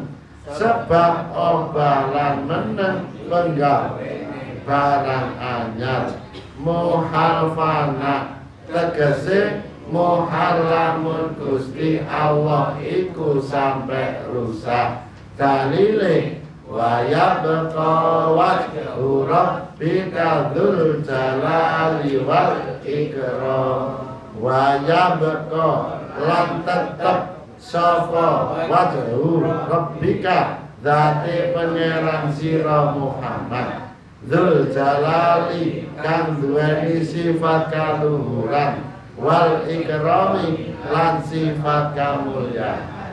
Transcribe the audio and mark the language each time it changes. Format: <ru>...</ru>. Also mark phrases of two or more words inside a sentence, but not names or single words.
<jv>Sebab obah lan meneng penggawe barang anyar. Muhal fana tegese muhal lamun Gusti Allah iku sampai rusak.</jv> <ar>Dalile ويبقى وجه ربك ذو الجلال والإكرام. ويبقى</ar> <jv>lan tetep sapa</jv> <ar>وجه ربك</ar> <jv>zate pangeran sira Muhammad</jv> <ar>ذو الجلال</ar> <jv>kang duweni sifat kaluhuran</jv> <ar>والإكرام</ar> <jv>lan sifat kamulyaan.</jv>